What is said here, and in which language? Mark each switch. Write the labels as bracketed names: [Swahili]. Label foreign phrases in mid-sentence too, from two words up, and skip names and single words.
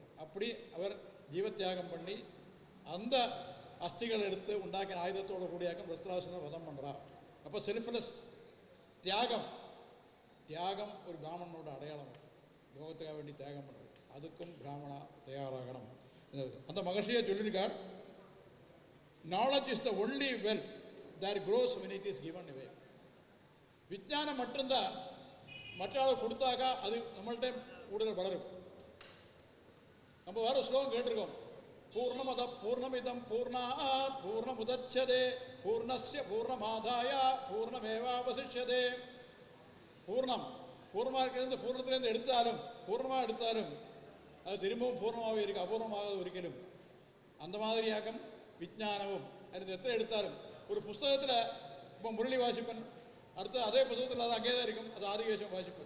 [Tamil] அப்படி அவர் ஜீவத்தியாகம் பண்ணி அந்த அஸ்திகள் எடுத்து உண்டாக்கின ஆயுதத்தோட கூடியாக்கம் விருத்ராசுரனை வதம் பண்ணுறார். அப்போ செல்ஃப்லெஸ் தியாகம் ஒரு பிராமணனோட அடையாளம். லோகத்துக்காக வேண்டி தியாகம் பண்ணுறது, அதுக்கும் பிராமணா தயாராகணும். அந்த மகர்ஷியை சொல்லியிருக்கார், [English] Knowledge is the only wealth that grows when it is given away. [Tamil] விஞ்ஞானம் மட்டும்தான் மற்றவர்கள் கொடுத்தாக்க அது நம்மள்கிட்ட கூடுதல் வளரும். நம்ம வேற ஸ்லோகம் கேட்டிருக்கோம், [Sanskrit] पूर्णमद पूर्णमिदम् पूर्णात् पूर्णमुदच्यते पूर्णस्य पूर्णमादाय पूर्णमेवावशिष्यते. [Tamil] பூர்ணமாக இருக்கிறது பூர்ணத்திலேருந்து எடுத்தாலும் பூர்ணமாக எடுத்தாலும் அது திரும்பவும் பூர்ணமாகவே இருக்குது, அபூர்ணமாக ஒரிக்கலும். அந்த மாதிரியாக்கம் விஞ்ஞானமும். அது எத்தனை எடுத்தாலும் ஒரு புஸ்தகத்தில் இப்போ முரளி வாசிப்பன், அடுத்து அதே புத்தகத்தில் அது அங்கே தான் இருக்கும், அது ஆதிகேசம் வாசிப்பன்.